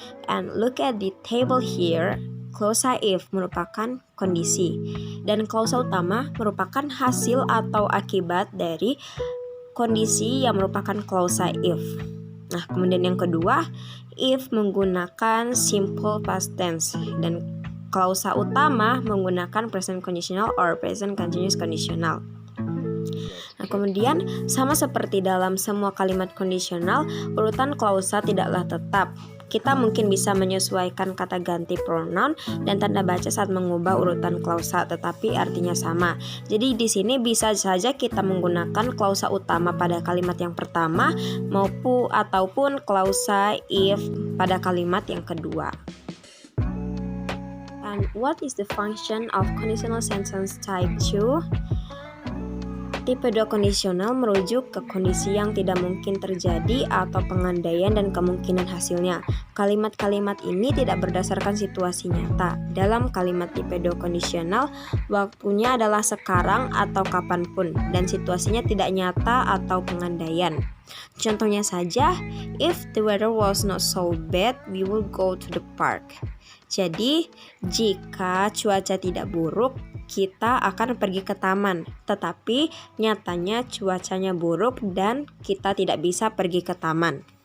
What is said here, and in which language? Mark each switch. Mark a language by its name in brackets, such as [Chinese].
[English] And look at the table here. [Indonesian] Klausa if merupakan kondisi dan klausa utama merupakan hasil atau akibat dari kondisi yang merupakan klausa if. Nah, kemudian yang kedua, if menggunakan simple past tense dan klausa utama menggunakan [English] present conditional or present continuous conditional. [Indonesian] Nah, kemudian sama seperti dalam semua kalimat kondisional, urutan klausa tidaklah tetap. Kita mungkin bisa menyesuaikan kata ganti pronoun dan tanda baca saat mengubah urutan klausa, tetapi artinya sama. Jadi di sini bisa saja kita menggunakan klausa utama pada kalimat yang pertama ataupun klausa if pada kalimat yang kedua. [English] And what is the function of conditional sentence type 2? [Indonesian] Tipe 2 kondisional merujuk ke kondisi yang tidak mungkin terjadi atau pengandaian dan kemungkinan hasilnya. Kalimat-kalimat ini tidak berdasarkan situasi nyata. Dalam kalimat tipe 2 kondisional, waktunya adalah sekarang atau kapanpun, dan situasinya tidak nyata atau pengandaian. Contohnya saja, [English] if the weather was not so bad, we will go to the park. [Indonesian] Jadi, jika cuaca tidak buruk, kita akan pergi ke taman, tetapi nyatanya cuacanya buruk dan kita tidak bisa pergi ke taman.